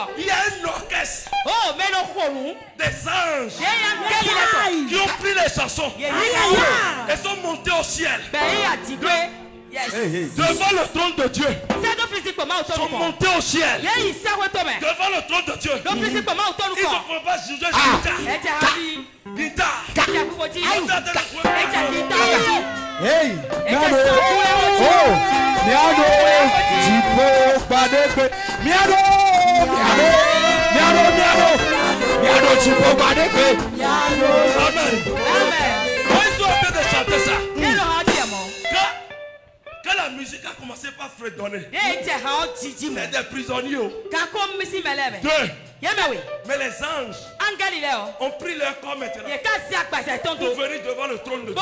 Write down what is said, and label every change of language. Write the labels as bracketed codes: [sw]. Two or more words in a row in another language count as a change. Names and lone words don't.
[fr] Il y a un orchestre, des anges qui ont pris les chansons et sont montés au ciel. Devant le trône de Dieu, ils sont montés au ciel. Devant le trône de Dieu, ils ont pas jugé [ee] Hey, miado, oh, miado, tipo, badekwe, miado, tipo, badekwe, miado. [fr] Amen. Quand ils sont en train de chanter ça, quand la musique a commencé par fredonner, c'est des prisonniers. Deux. Mais les anges ont pris leur corps maintenant pour venir devant le trône de Dieu.